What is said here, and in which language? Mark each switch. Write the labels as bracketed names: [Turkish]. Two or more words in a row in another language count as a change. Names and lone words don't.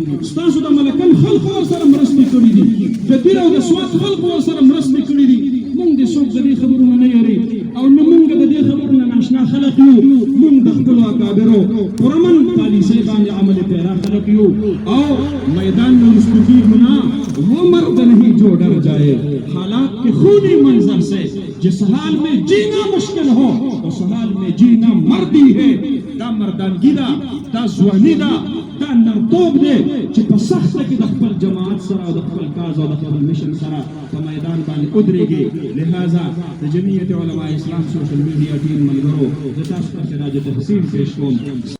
[Pashto] ستاسو د ملکن خلق ورسره مرستې کړي دي، د دیر او د سوات خلق ورسره مرستې کړي دي. موږ د څوک د دې خبرونه نه یاري او نه موږ د دې خبرونه ناشنا خلق یو. موږ د خپلو اکابرو پرمن پالیسۍ باندې عمل پیرا خلق یو او [Urdu] میدان میں مستقی ہونا وہ مرد نہیں جو ڈر جائے. حالات کے خونی منظر سے جس حال میں جینا مشکل ہو اس حال میں جینا مردی ہے. [Pashto] دا مردانگی دا، دا ځواني دا، دا نرتوب دی چې په سخته کې د خپل جماعت سره او د خپل کاز او د خپل مشن سره په میدان باندې ودرېږي. لہذا د جمعیت علماء اسلام [English] social media [Pashto] ټیم ملګرو زه تاسو ته خراج تحسین پیش کوم.